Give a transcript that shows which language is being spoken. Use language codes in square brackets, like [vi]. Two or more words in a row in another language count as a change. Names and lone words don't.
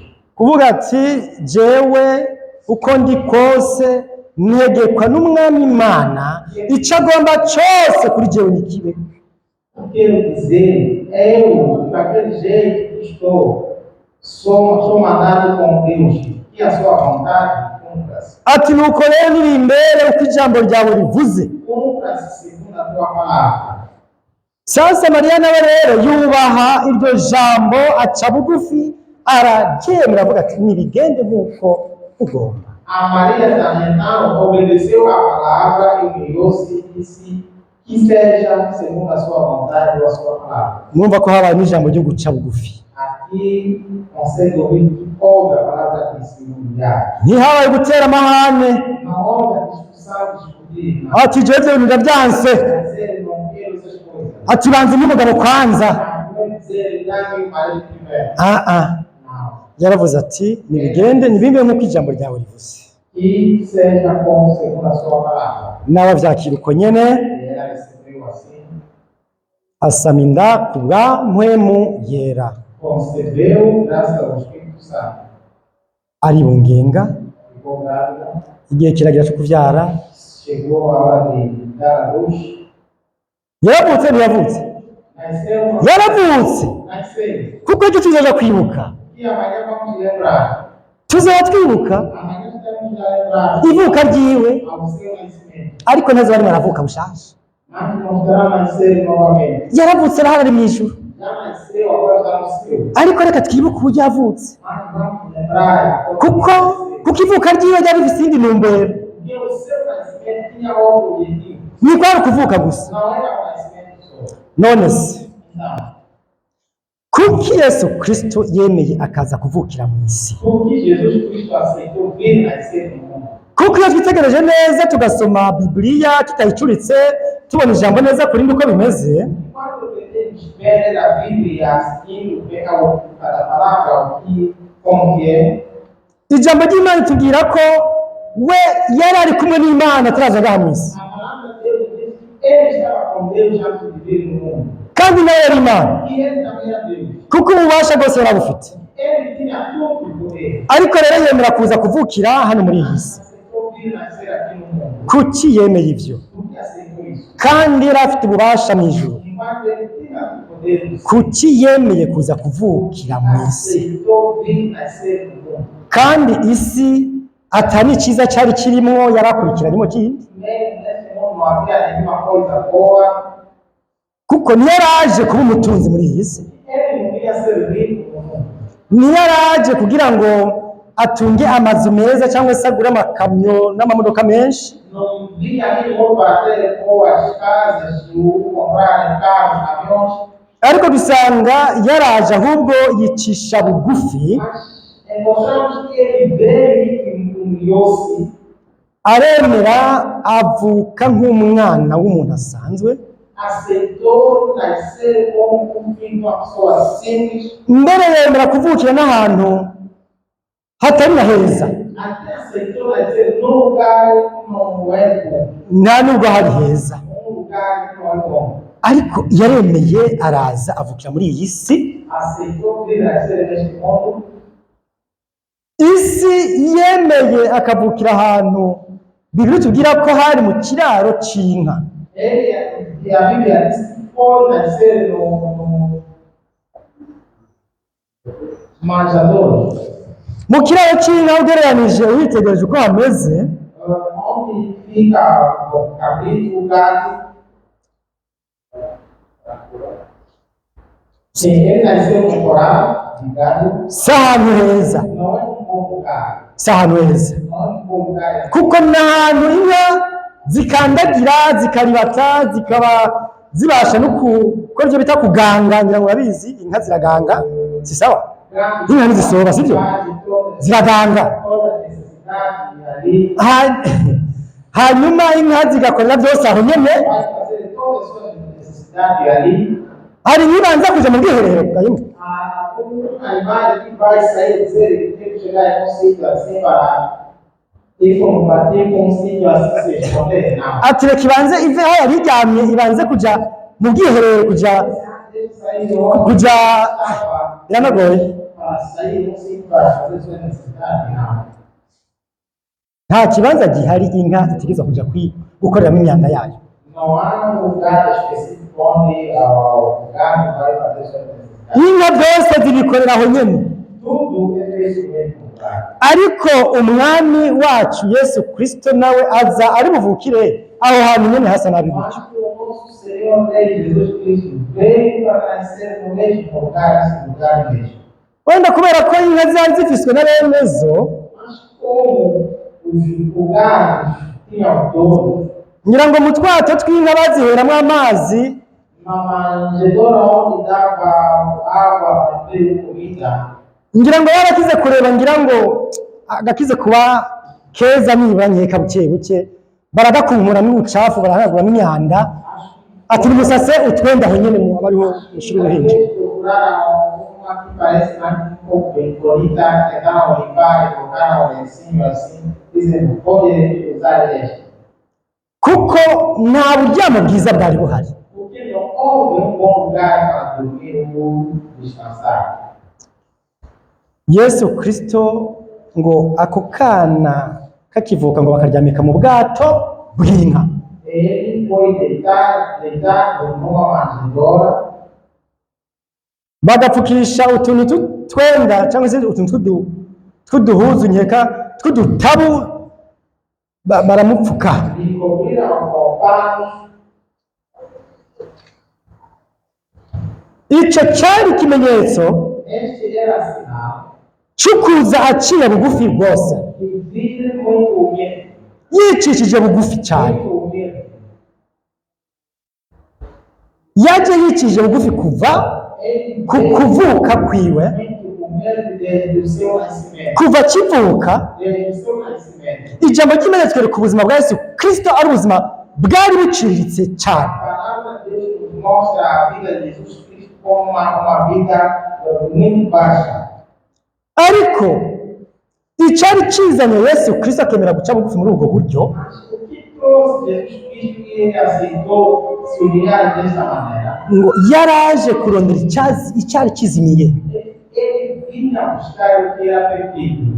[rn] Kuvuga ati jewe uko ndi kose negekwa n'umwami Imana, icyo agomba cyose kuri jewe ni kibe. [pt] Quero dizer, eu, daquele jeito que estou, sou mandado com Deus, que a sua vontade cumpra-se. [rn] Ati nuko rero niri imbere uko ijambo ryawe rivuze. [pt] Cumpra-se segundo a tua palavra. [rn] Sasa Mariya nawe rero yubaha iryo jambo, aca bugufi araryemera, avuga ati nibigende nk'uko ugomba. [pt] A Maria também não obedeceu a palavra e humilhou-se e disse que seja segundo a sua vontade ou a sua palavra. [rn] Mwumva ko habaye n'ijambo ryo guca bugufi. [pt] Aqui consegue ouvir que houve a palavra de se humilhar. [rn] Ntihabaye gutera amahane [pt] Não houve a discussão, discutir. Não. [rn] ati jewe ibyo bintu ndabyanse, [pt] Dizer, não quero essas coisas. [rn] ati banza n'umugabo kwanza. [pt] Não dizer, dá-me o marido primeiro. Não. Não. [rn] Yaravuze ati nibigende nibimbe nk'uko ijambo ryawe rivuze. [pt] Que seja como segundo a sua palavra. [rn] Nawe avyakira uko nyene, [pt] E ela recebeu assim, [rn] asama inda ku bwa mpwemu yera, [pt] concebeu graças ao Espírito Santo. [rn] aribungenga, [pt] Ficou grávida. [rn] igihe kiragira cyo kuvyara. [pt] Chegou a hora de dar a luz. [rn] Yaravutse ntiyavutse? [pt] Nasceu. [rn] Yaravutse, [pt] Nasceu. [rn] kuko icyo tuzoja kwibuka, [pt] E amanhã vamos lembrar. [rn] tuzoba twibuka [pt] Amanhã temos a lembrar [rn] ivuka ryiwe, [pt] ao seu nascimento. [rn] ariko ntazo barimo aravuka bushasha. [pt] Mas não será nascer novamente. [rn] Yaravutse arahari ari mw'ijuru, [pt] Já nasceu, agora já nasceu. [rn] ariko reka twibuke uburyo yavutse, [pt] Mas vamos lembrar. [rn] kuko ivuka ryiwe ryari rifise iyindi ntumbero. [pt] Porque o seu nascimento tinha outro objetivo. [rn] Ni kwari ukuvuka gusa. [pt] Não era o nascimento só. [rn] None se [pt] Não. [rn] kuki Yesu Kristo yemeye akaza kuvukira mu isi? [pt] Porque Jesus Cristo aceitou vir nascer no mundo. [rn] Kuko iyo twitegereje neza tugasoma Bibiliya tutayicuritse, tubona ijambo neza kuri uko bimeze, [pt] Quando pretende ver a Bíblia seguindo a palavra, como que é, [rn] ijambo ry'Imana itubwira ko we yari ari kumwe n'Imana ataraza ngaha mu isi, [pt] a palavra de Deus diz que ele estava com Deus antes de vir no mundo. [rn] kandi nawe yari Imana, [pt] E ele também era Deus. [rn] kuko ububasha bwose yari abufite. [pt] Ele tinha tudo o poder. [rn] Ariko rero yemera kuza kuvukira hano muri iyi si. [pt] Aceitou vir nascer aqui no mundo. [rn] Kuki yemeye ivyo? [pt] Por que aceitou isso? [rn] kandi yari afite ububasha mu ijuru, [pt] enquanto ele tinha o poder do céu, [rn] kuki yemeye kuza kuvukira mu isi? [pt] aceitou vir nascer no mundo. [rn] Kandi isi atari icyiza cyari kirimo, yarakurikiranyemo kindi, [pt] Mesmo nesse mundo não havia nenhuma coisa boa, [rn] kuko ntiyaraje kuba umutunzi muri iyi si, [pt] ele não ia ser rico no mundo. [rn] ntiyaraje kugira ngo atunge amazu meza cyangwa se agure amakamyo n'amamodoka menshi, [pt] Não vinha aqui no mundo para ter boas casas, comprar carros, aviões, [rn] ariko dusanga yaraje ahubwo yicisha bugufi, [pt] mas encontramos que ele veio e humilhou-se, [rn] aremera avuka nk'umwana w'umuntu asanzwe, [pt] aceitou nascer como um filho de uma pessoa simples, [rn] mbere yemera kuvukira n'ahantu hatari na heza, [pt] até aceitou nascer num lugar que não é bom, [rn] nta nubwo hari heza, [pt] num lugar que não é bom. [rn] ariko yaremeye araza avukira muri iyi si. [pt] Aceitou vir nascer neste mundo, [rn] Isi yemeye akavukira ahantu Bibiri tubwira ko hari mu kiraro cy'inka. [pt] ele, e a Bíblia diz que foi nascer no manjador, [rn] Mu kiraro cy'inka ugereranije witegereje uko hameze, [pt] onde fica o cabrito, o gado. Sim, ele nasceu no coral de gado, [rn] si ahantu heza, [pt] não é um bom lugar, [rn] si ahantu heza, [pt] não é um bom lugar. [rn] kuko ni ahantu inka zikandagira zikaribata zikaba zibasha no gukora ibyo bita kuganga. Ngira ngo urabizi inka ziraganga, si sawa? Inka ntizisoba, sibyo? Ziraganga. Hanyuma inka zigakorera byose aho nyene. [pt] Vai fazer todas as suas necessidades ali. [rn] Hari n'ibanza kuja mu bwiherero bwayimwe. [pt] Um animal que vai sair dizer que tem que chegar em um sítio assim para ir combater com um sítio assim se esconder, não. [rn] Ati reka ibanze ive aho yari iryamye, ibanze kuja mu bwiherero kuja [pt] Tem que sair de onde [rn] kuja [pt] estava [rn] biranagoye. [pt] para sair de um sítio para fazer suas necessidades, não. [rn] Nta kibanza gihari inka itigeza kuja gukoreramo imyanda yayo. [pt] Não há um lugar específico onde o gado vai fazer suas necessidades. [rn] Inka byose zibikorera aho nyene. [pt] Tudo é feito no mesmo lugar. [rn] Ariko umwami wacu Yesu Kristo nawe aza ari buvukire aho hantu nyene hasa nabi gutyo. [pt] Mas o nosso Senhor Rei Jesus Cristo veio para nascer no mesmo lugar, nesse lugar mesmo. [rn] Wenda kubera ko inka zari zifiswe na bene zo, [pt] Mas como os lugares tinham todos, [rn] ngira ngo mu twato tw'inka baziheramo amazi, [pt] na manjedoura onde dava água para beber comida, [rn] ngira ngo yarakize kureba, ngira ngo agakize kuba keza nibura nkeka buke buke, baragakumura n'ubucafu barahanaguramo imyanda, ati nimusase utwenda aho nyene mu abariho ishuri uruhinja. [pt] procuraram uma que parece mais um pouco bem bonita, tentaram limpar e colocaram um lencinho assim, dizendo, pode usar este. [rn] Kuko nta buryamo bwiza bwari buhari. [pt] Porque não houve um bom lugar para dormir ou descansar. [rn] Yesu Kristo ngo ako kana kakivuka ngo bakaryamika mu bwato bw'inka. [pt] Ele foi deitado numa manjedoura, [rn] Bagapfukisha utuntu twenda cyangwa se utuntu tw'uduhuzu nkeka tw'udutabu baramupfuka. [pt] e cobriram com panos. [rn] Icyo cyari ikimenyetso [pt] Este era sinal [rn] cy'ukuza aciye bugufi rwose, [pt] que vive muito humilde, [rn] yicishije bugufi cyane. [pt] muito humilde. [rn] Yaje yicishije bugufi kuva [pt] Ele [rn] kuvuka kwiwe, [pt] muito humilde desde o seu nascimento. [rn] kuva kivuka. [pt] Desde o seu nascimento. [rn] Ijambo ry'Imana twereka ubuzima bwa Yesu Kristo ari ubuzima bwari buciriritse cyane. [pt] A palavra de Deus nos mostra a vida de Jesus Cristo como uma vida muito baixa. [rn] Ariko icyari kizanye Yesu Kristo akemera guca bugufi muri ubwo buryo, [pt] Mas o que trouxe Jesus Cristo que ele aceitou se humilhar dessa maneira? [rn] ngo yaraje kurondera icyari kizimiye, [pt] Ele vinha buscar o que era perdido,